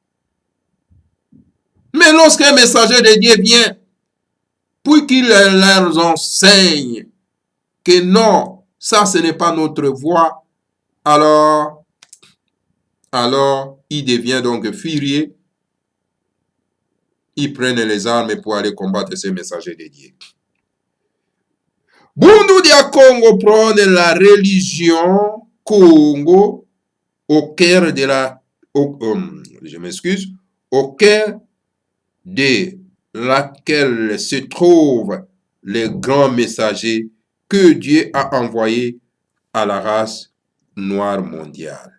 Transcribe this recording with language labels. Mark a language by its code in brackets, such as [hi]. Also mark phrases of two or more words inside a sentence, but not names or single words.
[fr] Mais lorsqu'un messager de Dieu vient, pour qu'il leur enseigne que non, ça ce n'est pas notre voie, alors il devient donc furieux. Ils prennent les armes pour aller combattre ces messagers de Dieu. Bundu dia Congo prône la religion Congo au cœur de au cœur de laquelle se trouvent les grands messagers que Dieu a envoyés à la race noire mondiale.